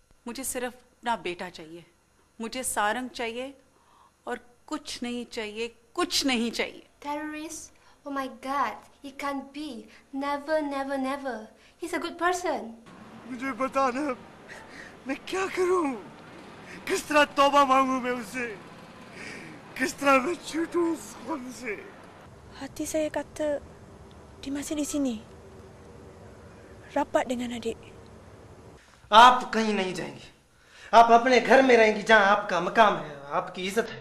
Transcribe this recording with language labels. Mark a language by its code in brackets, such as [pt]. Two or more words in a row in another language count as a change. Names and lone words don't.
[hi] मुझे सिर्फ अपना बेटा चाहिए, मुझे सारंग चाहिए और कुछ नहीं चाहिए, कुछ नहीं चाहिए। [en] Terrorist? Oh my God, he can't be. Never, never, never. He's a good person. [hi] मुझे बता ना, मैं क्या करूं? किस तरह तौबा मांगू मैं उससे? किस तरह मैं छूटूं उस खून से? [ms] Hati saya kata dia masih di sini. Rapat dengan adik. [hi] आप कहीं नहीं जाएंगी। आप अपने घर में रहेंगी जहां आपका मकाम है, आपकी इज्जत है।